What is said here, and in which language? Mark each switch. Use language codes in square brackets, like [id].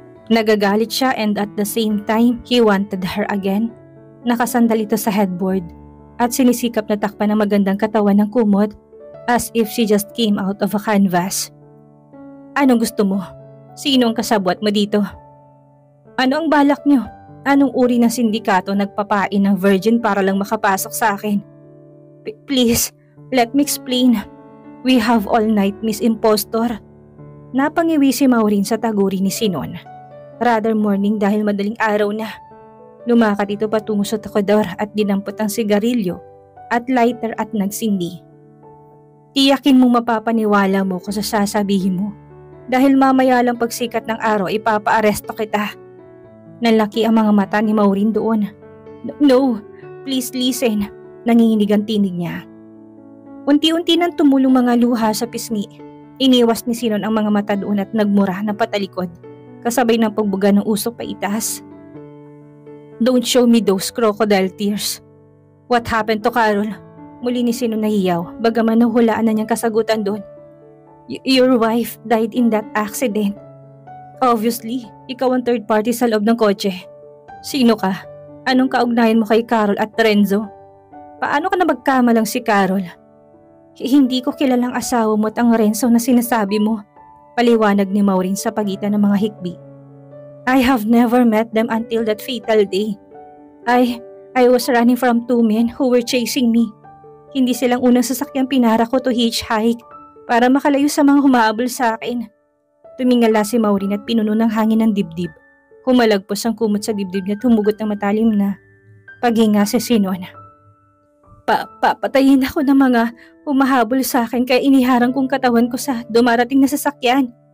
[tl] Nagagalit siya [en] and at the same time, he wanted her again. [tl] Nakasandal ito sa headboard at sinisikap na takpan ng magandang katawan ng kumot [en] as if she just came out of a canvas. [tl] Anong gusto mo? Sino ang kasabwat mo dito? Ano ang balak niyo? Anong uri ng sindikato nagpapain ng virgin para lang makapasok sa akin? [en] Please, let me explain. We have all night, Miss Impostor. [tl] Napangiwi si Maureen sa taguri ni Sinon. [en] Rather morning [tl] dahil madaling araw na. Lumakad ito patungo sa tokador at dinampot ang sigarilyo at lighter at nagsindi. Tiyakin mong mapapaniwala mo kung sa sasabihin mo. Dahil mamaya lang pagsikat ng araw ipapa-aresto kita. Nalaki ang mga mata ni Maureen doon. [en] No, please listen. [tl] Nanginginig ang tinig niya. Unti-unti nang tumulong mga luha sa pisngi. Iniwas ni Sinon ang mga mata doon at nagmura ng patalikod. Kasabay ng pagbuga ng usok pa itaas. [en] Don't show me those crocodile tears. What happened to Carol? [tl] Muli ni Sinon nahiyaw, bagaman nahulaan na niyang kasagutan doon. [en] Your wife died in that accident. [tl] Obviously, ikaw ang third party sa loob ng kotse. Sino ka? Anong kaugnayan mo kay Carol at Renzo? Paano ka na magkamalang si Carol? Hindi ko kilalang asawa mo at ang Renzo na sinasabi mo. Paliwanag ni Maureen sa pagitan ng mga hikbi. [en] I have never met them until that fatal day. I was running from two men who were chasing me. [tl] Hindi silang unang sasakyang pinara ko [en] to hitchhike [tl] para makalayo sa mga humahabol sa akin. Tumingala si Maureen at pinuno ng hangin ng dibdib. Humalagpos ang kumot sa dibdib niya at humugot ng matalim na paghinga si Sinon. Papatayin ako ng mga humahabol sa akin kaya iniharang kong katawan ko sa dumarating na sasakyan.